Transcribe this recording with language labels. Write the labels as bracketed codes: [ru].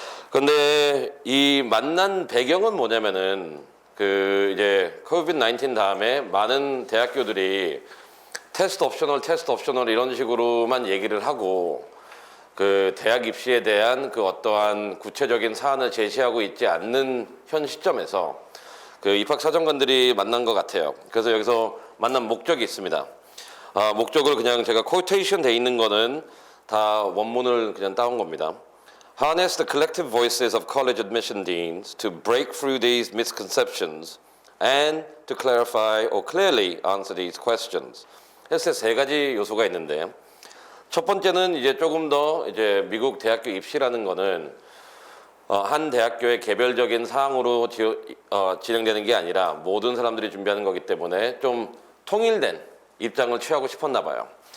[ko] 근데 이 만난 배경은 뭐냐면은 이제 코비드-19 다음에 많은 대학교들이 테스트 옵셔널 이런 식으로만 얘기를 하고 대학 입시에 대한 어떠한 구체적인 사안을 제시하고 있지 않는 현 시점에서 입학 사정관들이 만난 것 같아요. 그래서 여기서 만난 목적이 있습니다. 목적을 그냥 제가 코테이션 돼 있는 거는 다 원문을 그냥 따온 겁니다. [en] Harness the collective voices of college admission deans to break through these misconceptions and to clarify or clearly answer these questions. [ko] 그래서 세 가지 요소가 있는데, 첫 번째는 이제 조금 더 이제 미국 대학교 입시라는 거는 한 대학교의 개별적인 사항으로 진행되는 게 아니라 모든 사람들이 준비하는 거기 때문에 좀 통일된 입장을 취하고 싶었나 봐요.